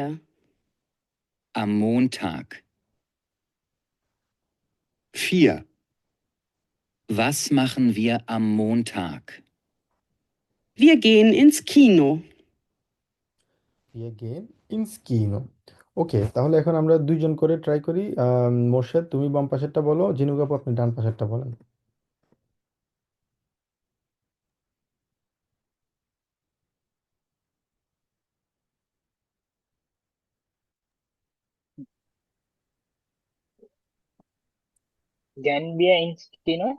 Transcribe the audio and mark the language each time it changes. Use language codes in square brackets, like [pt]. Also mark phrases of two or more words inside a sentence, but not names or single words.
[de] Am Montag. 4. Was machen wir am Montag? Wir gehen ins Kino. Wir gehen ins Kino। [bn] ওকে, তাহলে এখন আমরা দুইজন করে ট্রাই করি। মোর্শেদ তুমি বাম পাশেরটা বলো, জিনুক আপু আপনি ডান পাশেরটা বলেন। [de] Gehen wir ins Kino?